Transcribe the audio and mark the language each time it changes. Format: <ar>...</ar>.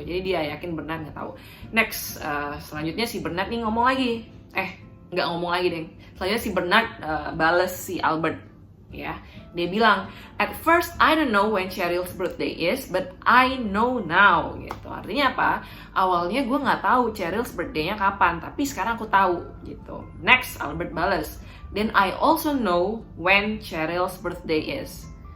<id>Jadi dia yakin Bernard nggak tahu. Next, selanjutnya si Bernard nih ngomong lagi. Nggak ngomong lagi deh. Selanjutnya si Bernard bales si Albert. Ya, dia bilang,</id> <en>at first I don't know when Cheryl's birthday is, but I know now.</en> <id>Gitu. Artinya apa? Awalnya gue nggak tahu Cheryl's birthday-nya kapan, tapi sekarang aku tahu. Gitu.</id> <en>Next, Albert balas, then I also know when Cheryl's birthday is.</en>